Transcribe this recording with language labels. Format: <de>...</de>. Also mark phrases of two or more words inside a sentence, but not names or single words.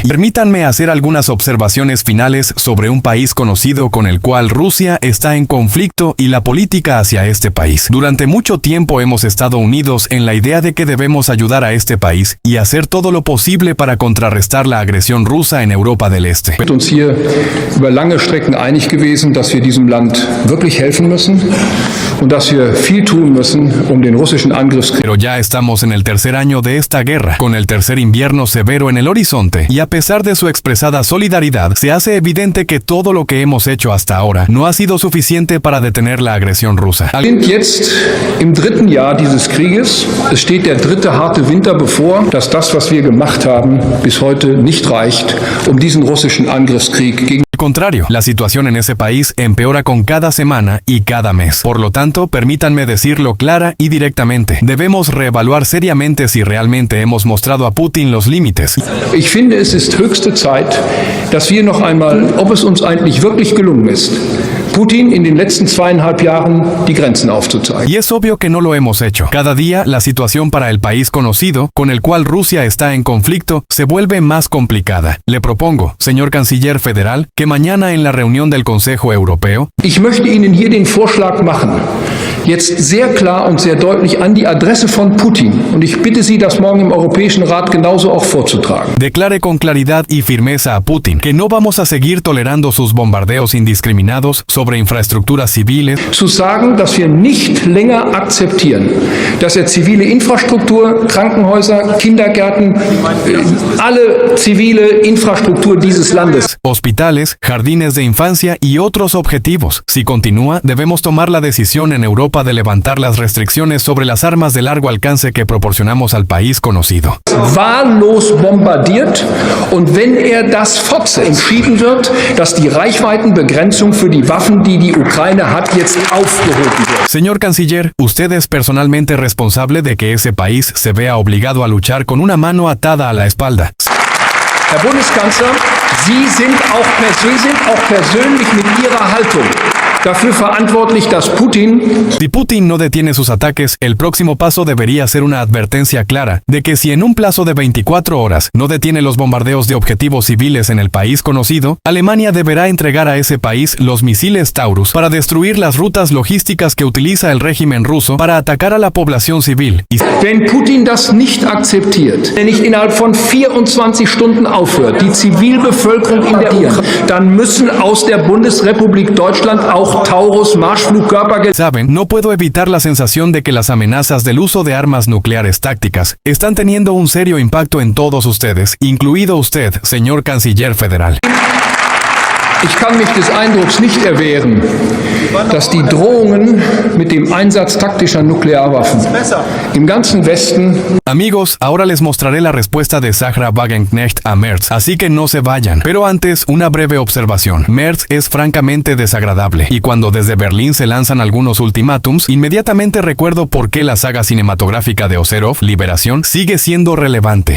<es>Permítanme hacer algunas observaciones finales sobre un país conocido con el cual Rusia está en conflicto y la política hacia este país. Durante mucho tiempo hemos estado unidos en la idea de que debemos ayudar a este país y hacer todo lo posible para contrarrestar la agresión rusa en Europa del Este.</es> <de>Wir sind uns hier über lange Strecken einig gewesen, dass wir diesem Land wirklich helfen müssen und dass wir viel tun müssen, um den russischen Angriffskrieg.</de> <es>Pero ya estamos en el tercer año de esta guerra, con el tercer invierno severo en el horizonte, y a pesar de su expresada solidaridad, se hace evidente que todo lo que hemos hecho hasta ahora no ha sido suficiente para detener la agresión rusa.</es> <de>Wir sind jetzt im dritten Jahr dieses Krieges. Es steht der dritte harte Winter bevor, dass das, was wir gemacht haben, bis heute nicht reicht, um diesen russischen Angriffskrieg gegen</de> <es>Al contrario, la situación en ese país empeora con cada semana y cada mes. Por lo tanto, permítanme decirlo clara y directamente. Debemos reevaluar seriamente si realmente hemos mostrado a Putin los límites.</es> <de>Ich finde, es ist höchste Zeit, dass wir noch einmal, ob es uns eigentlich wirklich gelungen ist, Putin in den letzten 2,5 Jahren die Grenzen aufzuzeigen.</de> <es>Y es obvio que no lo hemos hecho. Cada día, la situación para el país conocido, con el cual Rusia está en conflicto, se vuelve más complicada. Le propongo, señor canciller federal, que mañana en la reunión del Consejo Europeo,</es> <de>Ich möchte Ihnen hier den Vorschlag machen, jetzt sehr klar und sehr deutlich an die Adresse von Putin. Und ich bitte Sie, das morgen im Europäischen Rat genauso auch vorzutragen.</de> <es>declare con claridad y firmeza a Putin que no vamos a seguir tolerando sus bombardeos indiscriminados sobre infraestructuras civiles,</es> <de>Zu sagen, dass wir nicht länger akzeptieren, dass er zivile Infrastruktur, Krankenhäuser, Kindergärten, alle zivile Infrastruktur dieses Landes</de> <es>hospitales, jardines de infancia y otros objetivos. Si continúa, debemos tomar la decisión en Europa de levantar las restricciones sobre las armas de largo alcance que proporcionamos al país conocido.</es> <de>wahllos bombardiert, und wenn das fortsetzt, entschieden wird, dass die Reichweitenbegrenzung für die Waffen, die die Ukraine hat, jetzt aufgehoben wird.</de> <es>Señor canciller, usted es personalmente responsable de que ese país se vea obligado a luchar con una mano atada a la espalda.</es> <de>Herr Bundeskanzler, Sie sind auch persönlich mit Ihrer Haltung dafür verantwortlich, dass Putin</de> <es>Si Putin no detiene sus ataques, el próximo paso debería ser una advertencia clara de que si en un plazo de 24 horas no detiene los bombardeos de objetivos civiles en el país conocido, Alemania deberá entregar a ese país los misiles Taurus para destruir las rutas logísticas que utiliza el régimen ruso para atacar a la población civil. Y</es> <de>Wenn Putin das nicht akzeptiert, wenn nicht innerhalb von 24 Stunden aufhört, die Zivilbevölkerung in der Ukraine, dann müssen aus der Bundesrepublik Deutschland auch Taurus Marschflugkörper</de> <es>saben, no puedo evitar la sensación de que las amenazas del uso de armas nucleares tácticas están teniendo un serio impacto en todos ustedes, incluido usted, señor canciller federal.</es> <de>Ich kann mich des Eindrucks nicht erwehren, dass die Drohungen mit dem Einsatz taktischer Nuklearwaffen im ganzen Westen.</de> <es>Amigos, ahora les mostraré la respuesta de Sahra Wagenknecht a Merz, así que no se vayan. Pero antes, una breve observación. Merz es francamente desagradable, y cuando desde Berlín se lanzan algunos ultimátums, inmediatamente recuerdo por qué la saga cinematográfica de Oserov, Liberación, sigue siendo relevante.</es>